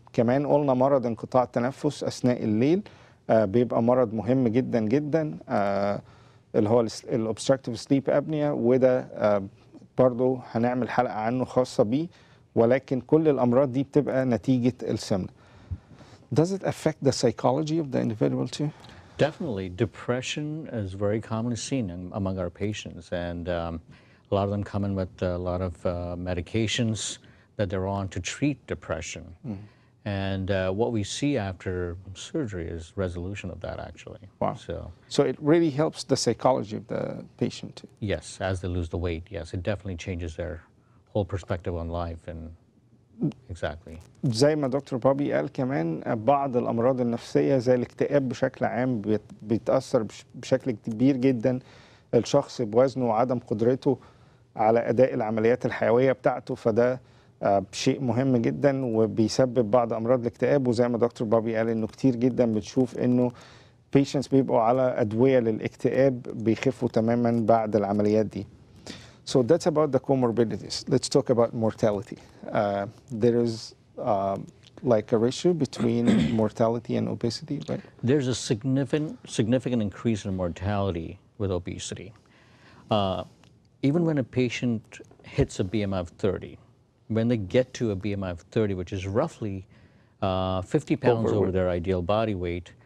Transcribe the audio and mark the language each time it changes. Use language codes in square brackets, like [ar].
[ar] كمان قلنا مرض انقطاع التنفس أثناء الليل بيبقى مرض مهم جدا جدا، اللي هو ال [en] obstructive sleep apnea، [ar] وده برضو هنعمل حلقة عنه خاصة بيه. ولكن كل الأمراض دي بتبقى نتيجة السمنة. [en] Does it affect the psychology of the individual too? Definitely. Depression is very commonly seen among our patients, and a lot of them come in with a lot of medications that they're on to treat depression. And what we see after surgery is resolution of that, actually. Wow. So it really helps the psychology of the patient too. Yes, as they lose the weight, yes, it definitely changes their whole perspective on life. And exactly. [ar] زي ما دكتور بابي قال كمان بعض الأمراض النفسية زي الاكتئاب بشكل عام بيتأثر بشكل كبير جدا الشخص بوزنه وعدم قدرته على أداء العمليات الحيوية بتاعته. فده شيء مهم جدا وبيسبب بعض أمراض الاكتئاب. وزي ما دكتور بابي قال إنه كتير جدا بتشوف إنه patients بيبقوا على أدوية للاكتئاب بيخفوا تماما بعد العمليات دي. [en] So that's about the comorbidities. Let's talk about mortality. There is like a ratio between mortality and obesity, right? There's a significant increase in mortality with obesity. Even when a patient hits a BMI of 30, when they get to a BMI of 30, which is roughly 50 pounds over their ideal body weight,